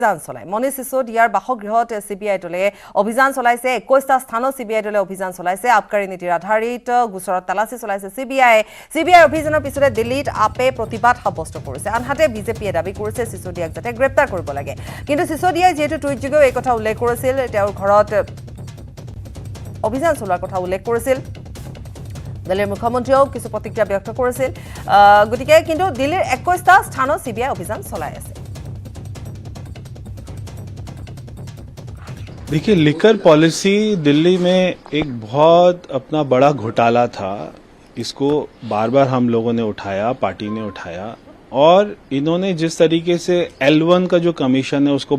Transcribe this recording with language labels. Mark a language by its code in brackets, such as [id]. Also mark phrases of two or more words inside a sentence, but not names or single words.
[as] অভিযান চলায় মনীষ সিসোদিয়াৰ বাসগৃহত সিবিআই দলে অভিযান চলাইছে 21টা স্থানত সিবিআই দলে অভিযান চলাইছে আবকাৰী নীতিৰ আধাৰিত গোচৰত তালাচী চলাইছে সিবিআই অভিযানৰ পিছতে দিল্লীত আপে প্ৰতিবাদ সাব্যস্ত কৰিছে আনহাতে বিজেপিয়ে দাবী কৰিছে সিসোদিয়াক যাতে গ্ৰেপ্তাৰ কৰিব লাগে কিন্তু সিসোদিয়াই যেহেতু টুইটযোগে এই কথা উল্লেখ কৰিছিল তেওঁৰ ঘৰত অভিযান চলোৱাৰ কথা উল্লেখ কৰিছিল দিল্লীৰ মুখ্যমন্ত্ৰীও কিছু প্ৰতিক্ৰিয়া ব্যক্ত কৰিছিল গতিকে কিন্তু দিল্লীৰ 21টা স্থানত সিবিআই অভিযান চলাই আছে [hi] देखिए [en] liquor policy [hi] दिल्ली में एक बहुत अपना बड़ा घोटाला था इसको बार बार हम लोगों ने उठाया पार्टी ने उठाया और इन्होंने जिस तरीके से L1 का जो कमीशन है उसको